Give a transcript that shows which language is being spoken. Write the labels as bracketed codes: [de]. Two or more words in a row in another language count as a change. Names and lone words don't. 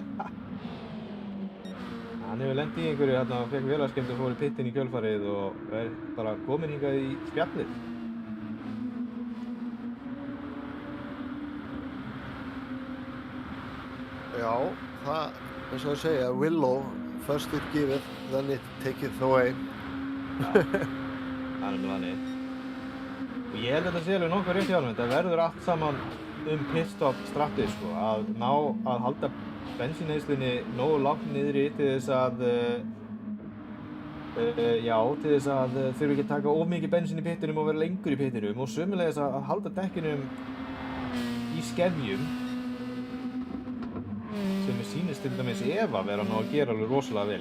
[is] Hann hefur lent í einhverju hérna og fekk vélarskemmd og fór í pittin í kjölfarið og er bara komin hingað í spjallið. Já, það, eins og að segja, [en] Willow, first it giveth, then it taketh away. [is] Já, það er með þannig. Og ég held að þetta sé alveg nokkuð rétt hjá honum. Þetta verður allt saman pitstop strattið, sko. Að ná að halda bensíneyslunni nógu lágt niðri til þess að til þess að þurfi ekki að taka of mikið bensín í pittinum og vera lengur í pittinum og sömuleiðis að halda dekkinum í skefjum sem mér sýnist til dæmis Eva vera nú að gera alveg rosalega vel.